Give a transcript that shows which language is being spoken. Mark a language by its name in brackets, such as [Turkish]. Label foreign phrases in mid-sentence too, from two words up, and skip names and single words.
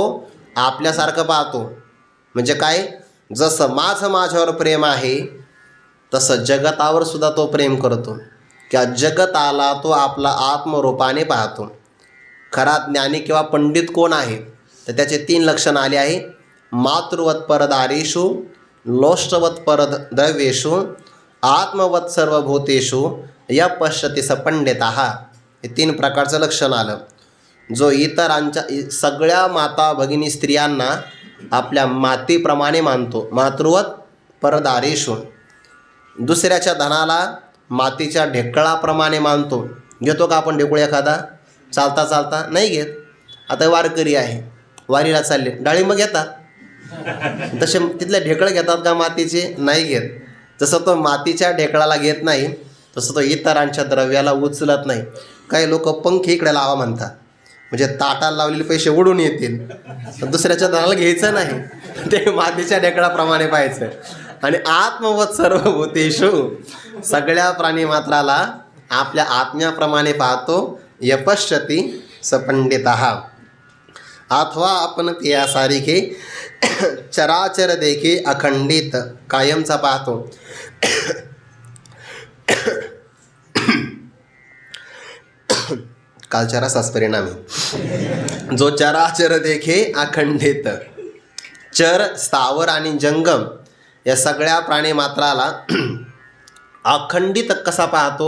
[Marathi] आपल्यासारखं पाहतो. म्हणजे काय? जसं माझं माझ्यावर प्रेम आहे तसं जगतावर सुद्धा तो प्रेम करतो. त्या जगताला तो आपला आत्मरूपाने पाहतो. खरा ज्ञानी किंवा पंडित कोण आहे? तर त्याचे 3 लक्षणं आले आहे. [Sanskrit] मातृवत परदारेषु, लोष्टवत परद्रव्येषु, आत्मवत सर्वभूतेषु या पश्यति स पंडितः. [Marathi] हे 3 प्रकारचं लक्षण आलं. जो इतरांच्या सगळ्या माता भगिनी स्त्रियांना आपल्या मातेप्रमाणे मानतो. [Sanskrit] मातृवत परदारेषु. [Marathi] दुसऱ्याच्या धनाला मातीच्या ढेकळाप्रमाणे मानतो. घेतो का आपण ढेकूळ एखादा? चालता चालता नाही घेत. आता वारकरी आहे, वारीला चालले, डाळिंब घेतात. तसे तिथले ढेकळं घेतात का मातीचे? नाही घेत. जसं तो मातीच्या ढेकळाला घेत नाही तसं तो इतरांच्या द्रव्याला उचलत नाही. काही लोक पंख इकडे लावा म्हणतात, म्हणजे ताटाला लावलेले पैसे उडून येतील. दुसऱ्याच्या धनाला घ्यायचं नाही, ते मातीच्या ढेकळाप्रमाणे पाहायचं. [Sanskrit] आणि आत्मवत सर्वभूतेषु, [Marathi] सगळ्या प्राणीमात्राला आपल्या आत्म्याप्रमाणे पाहतो. [Sanskrit] यपश्यति स पंडितः. [Marathi] अथवा आपण यासारखे चराचर देखे अखंडित, कायमचा पाहतो. कालच्या रसास परिणामी. जो चराचर देखे अखंडित, चर, स्थावर आणि जंगम या सगळ्या प्राणीमात्राला अखंडित कसा पाहतो?